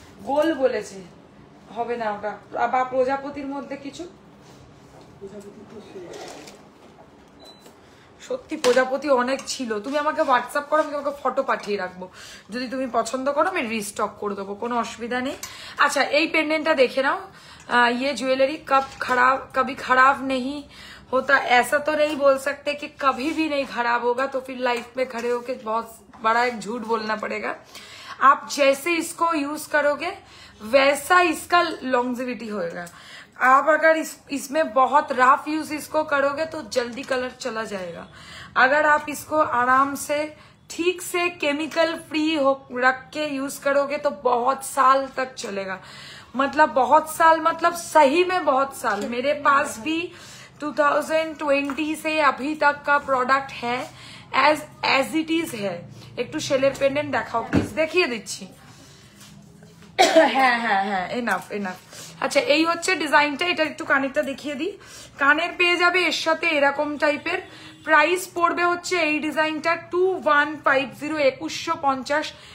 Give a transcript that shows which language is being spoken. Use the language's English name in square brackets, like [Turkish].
[Bangla] গোল বলেছে, হবে না ওটা, বা প্রজাপতির মধ্যে কিছু? সত্যি প্রজাপতি অনেক ছিল। তুমি আমাকে হোয়াটসঅ্যাপ করো, আমি তোমাকে ফটো পাঠিয়ে রাখবো, যদি তুমি পছন্দ করো আমি রিস্টক করে দেবো, কোনো অসুবিধা নেই। আচ্ছা এই পেন্ডেন্টটা দেখে নাও। [Hindi] ये ज्वेलरी कभी खराब नहीं होता, ऐसा तो नहीं बोल सकते कि कभी भी नहीं खराब होगा, तो फिर लाइफ में खड़े होके बहुत बड़ा एक झूठ बोलना पड़ेगा। आप जैसे इसको यूज करोगे वैसा इसका लॉन्जेविटी होएगा। आप अगर इसमें बहुत रफ यूज इसको करोगे तो जल्दी कलर चला जाएगा। अगर आप इसको आराम से ठीक से केमिकल फ्री हो रख के यूज करोगे तो बहुत साल तक चलेगा। मतलब बहुत साल, मतलब सही में बहुत साल। मेरे पास भी 2020 से अभी तक का प्रोडक्ट है, एज इट इज है। [Bangla] একটু শেলের পেন্ডেন্ট দেখাও প্লিজ, দেখিয়ে দিচ্ছি। হ্যাঁ হ্যাঁ হ্যাঁ এনাফ এনাফ। আচ্ছা এই হচ্ছে ডিজাইনটা, এটা একটু কানেরটা দেখিয়ে দিই। কানের পেয়ে যাবে এর সাথে এরকম টাইপের। প্রাইস পড়বে হচ্ছে এই ডিজাইনটা 2150, 2150।